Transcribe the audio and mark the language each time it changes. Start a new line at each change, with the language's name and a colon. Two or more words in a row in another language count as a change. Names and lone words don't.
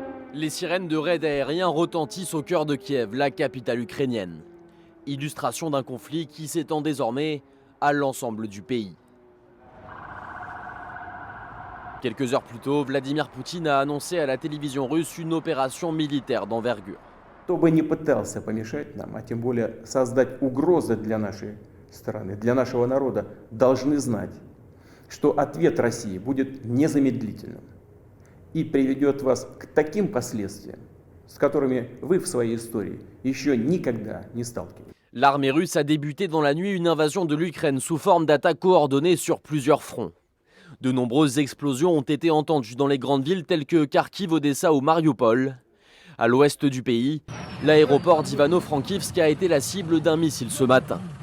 French: Les sirènes de raids aériens retentissent au cœur de Kiev, la capitale ukrainienne. Illustration d'un conflit qui s'étend désormais à l'ensemble du pays. Quelques heures plus tôt, Vladimir Poutine a annoncé à la télévision russe une opération militaire d'envergure.
Russian: Кто бы ни пытался помешать нам, а тем более создать угрозы для нашей страны, для нашего народа, должны знать, что ответ России будет незамедлительным и приведет вас к таким последствиям, с которыми вы в своей истории еще никогда не сталкивались.
French: L'armée russe a débuté dans la nuit une invasion de l'Ukraine sous forme d'attaques coordonnées sur plusieurs fronts. De nombreuses explosions ont été entendues dans les grandes villes telles que Kharkiv, Odessa ou Mariupol. À l'ouest du pays, l'aéroport d'Ivano-Frankivsk a été la cible d'un missile ce matin.